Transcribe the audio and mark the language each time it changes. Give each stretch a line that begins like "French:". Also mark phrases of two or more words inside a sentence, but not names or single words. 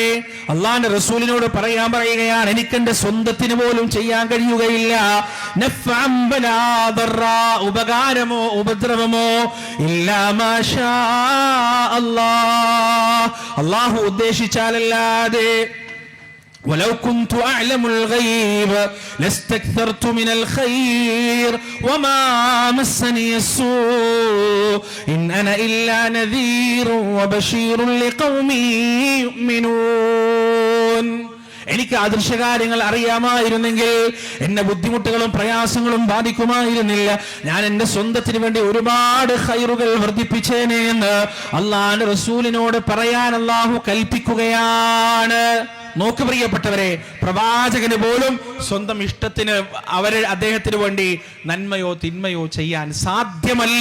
Malayalam: അള്ളാന്റെ റസൂലിനോട് പറയുകയാണ്, എനിക്കെന്റെ സ്വന്തത്തിന് പോലും ചെയ്യാൻ കഴിയുകയില്ല.
Arabic: نفعا ولا ضرا,
Malayalam: ഉപകാരമോ ഉപദ്രവമോ,
Arabic: إلا ما شاء الله,
Malayalam: അല്ലാഹു ഉദ്ദേശിച്ചാലല്ലാതെ.
Arabic: ولو كنت أعلم الغيب لاستكثرت من الخير وما مسني السوء إن أنا إلا نذير وبشير لقوم يؤمنون.
Malayalam: എനിക്ക് അദൃശ്യകാര്യങ്ങൾ അറിയാമായിരുന്നെങ്കിൽ എന്നെ ബുദ്ധിമുട്ടുകളും പ്രയാസങ്ങളും ബാധിക്കുമായിരുന്നില്ല. ഞാൻ എന്റെ സ്വന്തത്തിന് വേണ്ടി ഒരുപാട് ഖൈറുകൾ വർദ്ധിപ്പിച്ചേനെ എന്ന് അള്ളാഹുവിന്റെ റസൂലിനോട് പറയാൻ അള്ളാഹു കൽപ്പിക്കുകയാണ്. നോക്ക് പ്രിയപ്പെട്ടവരെ, പ്രവാചകന് പോലും സ്വന്തം ഇഷ്ടത്തിന് അദ്ദേഹത്തിന് വേണ്ടി നന്മയോ തിന്മയോ ചെയ്യാൻ സാധ്യമല്ല.